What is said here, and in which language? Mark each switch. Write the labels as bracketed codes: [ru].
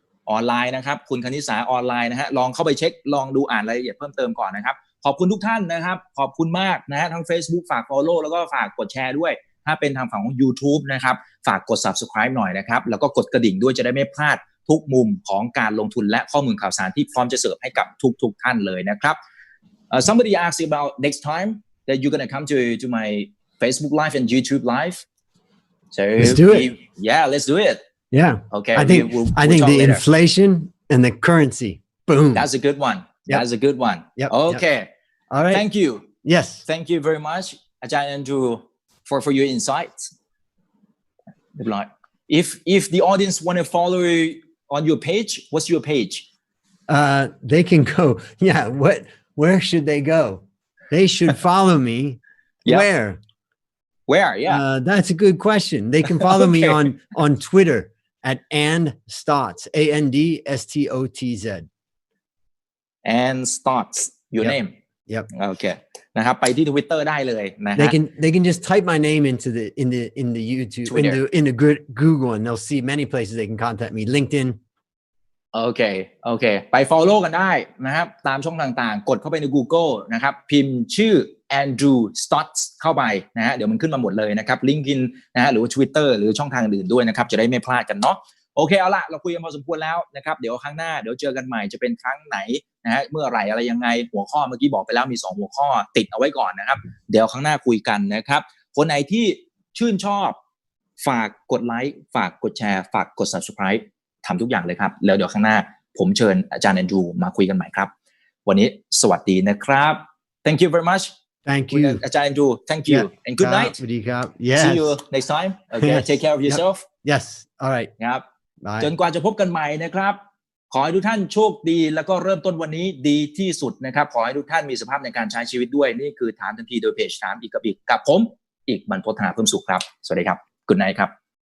[th] ออนไลน์นะครับคุณคณิษาออนไลน์นะฮะลองเข้าไปเช็คลองดูอ่านรายละเอียดเพิ่มเติมก่อนนะครับขอบคุณทุกท่านนะครับขอบคุณมากนะฮะทั้ง Facebook ฝาก follow แล้วก็ฝากกดแชร์ด้วยถ้าเป็นทางฝั่งของ YouTube นะครับฝากกด subscribe หน่อยนะครับแล้วก็กดกระดิ่งด้วยจะได้ไม่พลาดทุกมุมของการลงทุนและข้อมูลข่าวสารที่พร้อมจะเสิร์ฟให้กับทุกท่านเลยนะครับ [en] somebody asked about next time that you're going to come to my Facebook live and YouTube live so let's do it let's do it Yeah. Okay. I think the later. Inflation and the currency. Boom. That's a good one. Yep. That's a good one. Yep. Okay. Yep. All right. Thank you. Yes. Thank you very much, Ajahn Andrew, for your insights. If the audience want to follow you on your page, what's your page? They can go. Yeah. Where should they go? They should follow me. Yep. Where? Yeah. That's a good question. They can follow me on Twitter at @andstotz ANDSTOTZ. And Stotz, your name. Yep. Okay. [th] นะครับไปที่ Twitter ได้เลยนะฮะ [en] They can just type my name into in the YouTube in the Google and they'll see many places they can contact me. LinkedIn. [th] โอเคไป follow กันได้นะครับตามช่องต่างๆกดเข้าไปใน Google นะครับพิมพ์ชื่อ Andrew Stotts เข้าไปนะฮะเดี๋ยวมันขึ้นมาหมดเลยนะครับ LinkedIn นะฮะหรือว่า Twitter หรือช่องทางอื่นด้วยนะครับจะได้ไม่พลาดกันเนาะโอเคเอาละเราคุยกันพอสมควรแล้วนะครับเดี๋ยวครั้งหน้าเดี๋ยวเจอกันใหม่จะเป็นครั้งไหนนะฮะเมื่อไหร่อะไรยังไงหัวข้อเมื่อกี้บอกไปแล้วมี2หัวข้อติดเอาไว้ก่อนนะครับเดี๋ยวครั้งหน้าคุยกันนะครับคนไหนที่ ชื่นชอบฝากกดไลค์ฝากกดแชร์ฝากกด Subscribe ทำทุกอย่างเลยครับแล้วเดี๋ยวข้างหน้าผมเชิญอาจารย์แอนดรูมาคุยกันใหม่ครับวันนี้สวัสดีนะครับ [en] thank you very much Thank you อาจารย์แอนดรู thank you and good night [th] สวัสดีครับ [en] Yes see you next time okay take care of yourself Yes all right [th] ครับจนกว่าจะพบกันใหม่นะครับขอให้ทุกท่านโชคดีแล้วก็เริ่มต้นวันนี้ดีที่สุดนะครับขอให้ทุกท่านมีสภาพในการใช้ชีวิตด้วยนี่คือถามทันทีโดยเพจถามอีกกับผมอีกบรรพต ธนาเพิ่มสุขครับสวัสดีครับ [en] good night [th] ครับ